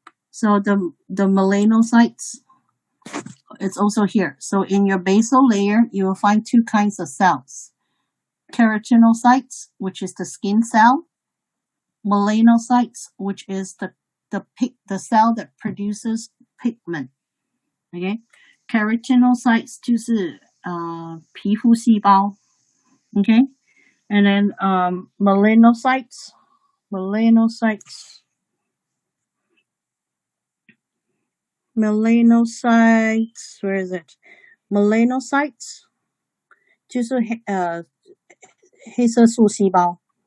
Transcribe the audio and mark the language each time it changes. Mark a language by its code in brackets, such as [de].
[en] So the melanocytes, it's also here. So in your basal layer, you will find 2 kinds of cells. Keratinocytes, which is the skin cell. Melanocytes, which is the cell that produces pigment. [zh] Okay, keratinocytes 就是皮肤细胞. [en] Okay, and then melanocytes, where is it? [zh] Melanocytes 就是黑色素细胞.